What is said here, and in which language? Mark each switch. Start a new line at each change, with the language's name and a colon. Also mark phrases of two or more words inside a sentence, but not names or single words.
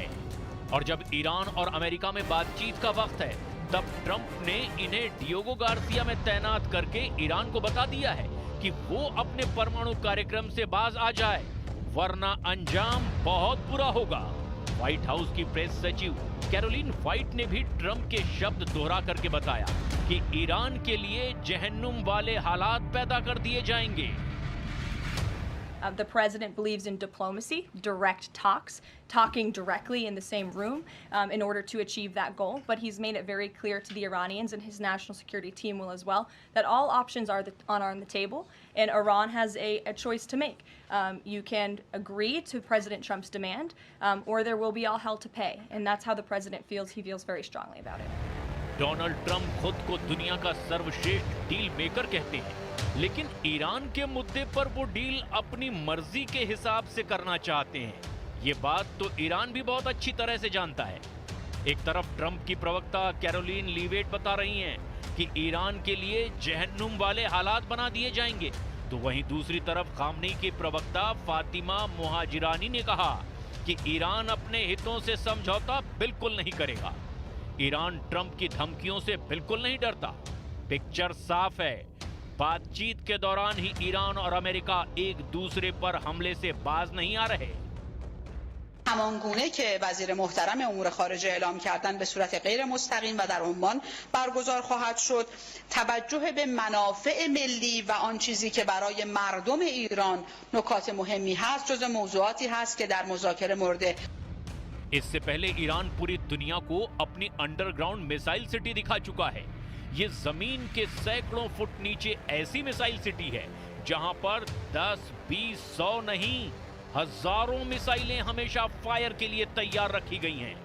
Hindi: और जब ईरान और अमेरिका में बातचीत का वक्त है तब ट्रंप ने इन्हें डियोगो गार्सिया में तैनात करके ईरान को बता दिया है कि वो अपने परमाणु कार्यक्रम से बाज आ जाए, वरना अंजाम बहुत बुरा होगा। व्हाइट हाउस की प्रेस सचिव कैरोलिन व्हाइट ने भी ट्रंप के शब्द दोहरा करके बताया कि ईरान के लिए जहन्नुम वाले हालात पैदा कर दिए जाएंगे।
English: The president believes in diplomacy, direct talks, talking directly in the same room in order to achieve that goal. But he's made it very clear to the Iranians, and his national security team will as well, that all options are on the table, and Iran has a choice to make. You can agree to President Trump's demand, or there will be all hell to pay. And that's how the president feels. He feels very strongly about it.
Hindi: डोनाल्ड ट्रंप खुद को दुनिया का सर्वश्रेष्ठ डील मेकर कहते हैं, लेकिन ईरान के मुद्दे पर वो डील अपनी मर्जी के हिसाब से करना चाहते हैं। ये बात तो ईरान भी बहुत अच्छी तरह से जानता है। एक तरफ ट्रंप की प्रवक्ता कैरोलिन लीवेट बता रही हैं कि ईरान के लिए जहन्नुम वाले हालात बना दिए जाएंगे, तो वहीं दूसरी तरफ खामनेई की प्रवक्ता फातिमा मुहाजिरानी ने कहा कि ईरान अपने हितों से समझौता बिल्कुल नहीं करेगा। ईरान ट्रंप की धमकियों से बिल्कुल नहीं डरता। पिक्चर साफ है, बातचीत के दौरान ही ईरान और अमेरिका एक दूसरे पर हमले से बाज नहीं आ रहे।
Persian: همانگونه که وزیر محترم امور خارجه اعلام کردن به صورت غیر مستقیم و در عمان برگزار خواهد شد، توجه به منافع ملی و آن چیزی که برای مردم ایران نکات مهمی هست جز موضوعاتی هست که در مذاکره مورد
Hindi: इससे पहले ईरान पूरी दुनिया को अपनी अंडरग्राउंड मिसाइल सिटी दिखा चुका है। ये जमीन के सैकड़ों फुट नीचे ऐसी मिसाइल सिटी है जहां पर 10, 20, 100 नहीं, हजारों मिसाइलें हमेशा फायर के लिए तैयार रखी गई हैं।